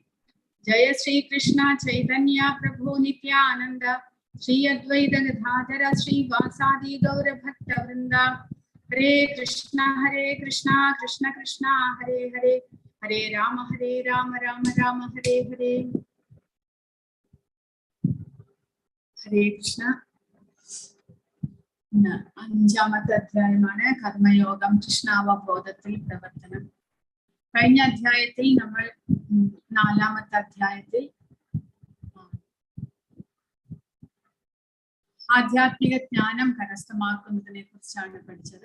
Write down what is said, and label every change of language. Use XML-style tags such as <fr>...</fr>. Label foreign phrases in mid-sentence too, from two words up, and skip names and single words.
<sa>जय श्री कृष्ण चैतन्य प्रभु नित्यानन्द श्री अद्वैत गदाधर श्री वासादि गौर भक्त वृन्द. हरे कृष्ण कृष्ण कृष्ण हरे हरे हरे राम राम राम हरे हरे. हरे कृष्ण.</sa> <ml>അഞ്ചാമത്തെ അധ്യായമാണ് കർമ്മയോഗം കൃഷ്ണാവബോധത്തിൽ പ്രവർത്തനം. കഴിഞ്ഞ അധ്യായത്തിൽ നമ്മൾ നാലാമത്തെ അധ്യായത്തിൽ ആധ്യാത്മിക ജ്ഞാനം കരസ്ഥമാക്കുന്നതിനെ കുറിച്ചാണ് പഠിച്ചത്.</ml>